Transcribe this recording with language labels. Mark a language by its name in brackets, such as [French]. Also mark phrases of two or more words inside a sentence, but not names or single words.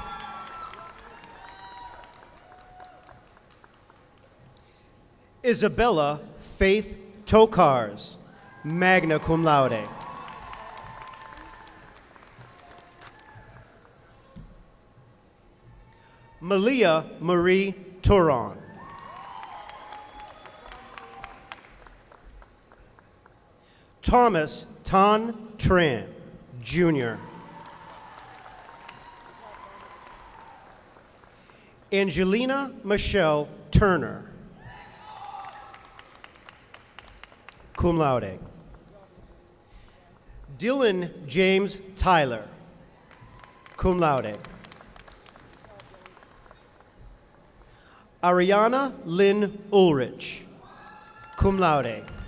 [English] Isabella Faith Tokars, [Latin] magna cum laude. [English] Malia Marie Turon. Thomas Tan Tran, Jr. Angelina Michelle Turner, [Latin] cum laude. [English] Dylan James Tyler, [Latin] cum laude. [English] Ariana Lynn Ulrich, [Latin] cum laude.